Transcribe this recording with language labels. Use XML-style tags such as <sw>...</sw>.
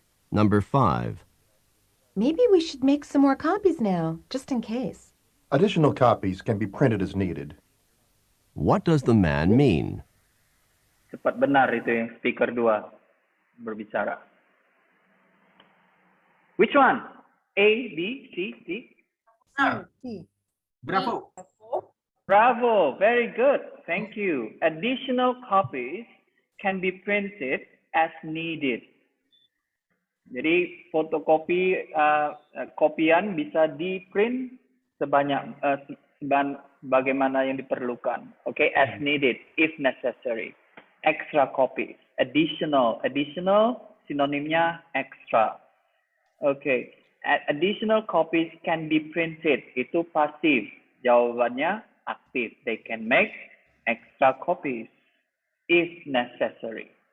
<en>Number 5. Maybe we should make some more copies now, just in case. Additional copies can be printed as needed. What does the man mean?</en> <id>Cepat benar itu yang speaker 2 berbicara.</id> <en>Which one? A, B, C, D? Bravo. Bravo, very good. Thank you. Additional copies can be printed as needed.</en> <id>Jadi fotokopi kopian bisa di print sebagaimana yang diperlukan.</id> <en>Okay, as needed, if necessary. Extra copies.</en> <id>Additional sinonimnya extra.</id> <en>Okay, additional copies can be printed.</en> <id>Itu pasif. Jawabannya aktif.</id> <en>They can make extra copies if necessary.</en>